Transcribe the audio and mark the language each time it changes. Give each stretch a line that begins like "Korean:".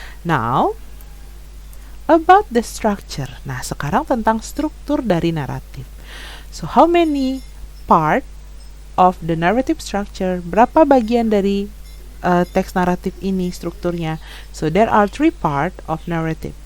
English: Now, about the structure.
Indonesian: Nah, sekarang tentang struktur dari naratif.
English: So, how many part of the narrative structure?
Indonesian: Berapa bagian dari teks naratif ini strukturnya?
English: So, there are 3 part of narrative.